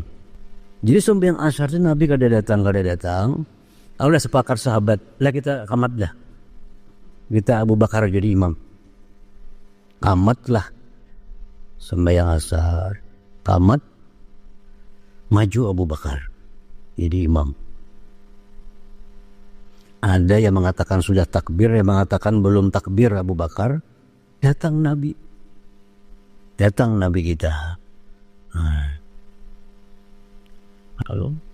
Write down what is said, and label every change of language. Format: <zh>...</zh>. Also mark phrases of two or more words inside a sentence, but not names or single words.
<bjn>Jadi sembahyang asar itu Nabi kada datang. Lalu udah sepakat sahabat, lah kita qamat dah.</bjn> <id>Kita Abu Bakar jadi imam. Qamatlah sembahyang asar. Qamat, maju Abu Bakar jadi imam. Ada yang mengatakan sudah takbir, yang mengatakan belum takbir Abu Bakar. Datang Nabi kita. Halo.</id>